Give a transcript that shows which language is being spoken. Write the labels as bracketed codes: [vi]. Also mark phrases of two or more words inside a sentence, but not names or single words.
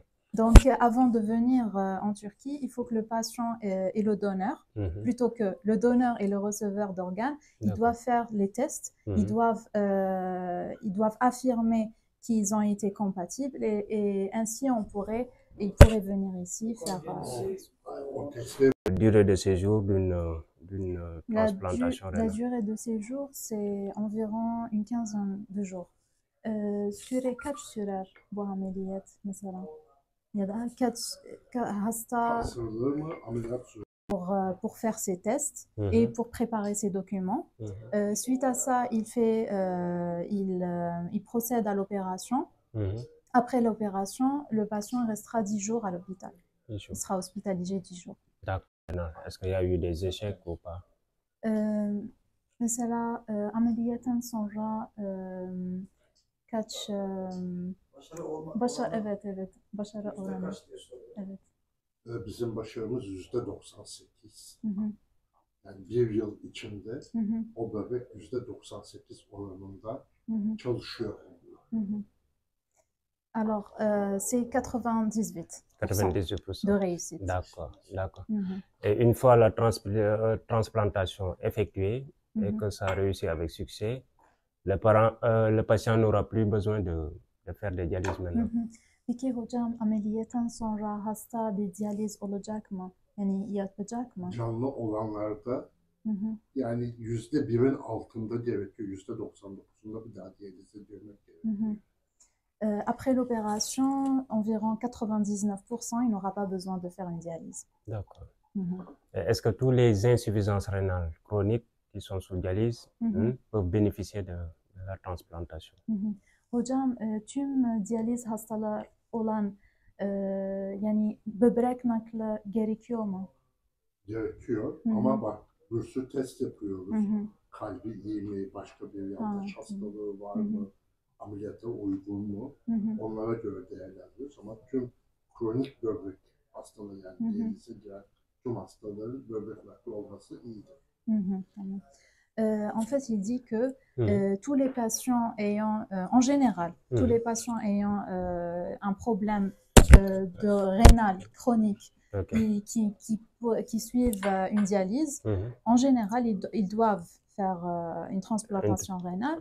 [fr] Donc, avant de venir en Turquie, il faut que le patient et le donneur, plutôt que le donneur et le receveur d'organes, ils doivent faire les tests, ils doivent affirmer qu'ils ont été compatibles et ainsi ils pourraient venir ici faire... La durée de séjour d'une transplantation rénale. La durée de séjour, c'est environ une quinzaine de jours. [tr] Süre kaç sürer bu ameliyat mesela? Ya da kaç hasta [fr] pour faire ses tests et pour préparer ses documents. Suite à ça, il procède à l'opération. Après l'opération, le patient restera 10 jours à l'hôpital. Il sera hospitalisé 10 jours. D'accord. Est-ce qu'il y a eu des échecs ou pas? [tr] Mesela ameliyattan sonra kaç başarı oranı. Evet. Bizim başarımız %98. Yani bir yıl içinde o bebek %98 oranında çalışıyor. [fr] Alors, c'est 98% de réussite. D'accord, d'accord. Et une fois la transplantation effectuée et que ça réussit avec succès, le patient n'aura plus besoin de faire des dialyses maintenant. [tr] Peki hocam, ameliyattan sonra hasta bir diyaliz olacak mı? Yani yapacak mı? Canlı olanlarda yani %1'in altında gerekiyor. %99'unda bir daha diyalize girmek gerekiyor. [fr] Après l'opération, environ 99%, il n'aura pas besoin de faire une dialyse. D'accord. Est-ce que tous les insuffisances rénales chroniques qui sont sous dialyse peuvent bénéficier de la transplantation? [tr] Hocam, tüm diyaliz hastalığı olan yani böbrek nakli gerekiyor mu? Gerekiyor ama bak bir sürü test yapıyoruz. Kalbi iyi mi, başka bir yanlış hastalığı var mı? Ameliyata uygun mu? Onlara göre değerlendiriyoruz ama tüm kronik böbrek hastalığı yani diyalize giren tüm hastaların böbrek nakli olması iyidir. [fr] En fait, il dit que tous les patients ayant, en général, tous les patients ayant un problème de rénal chronique qui suivent une dialyse, en général, ils doivent faire une transplantation rénale.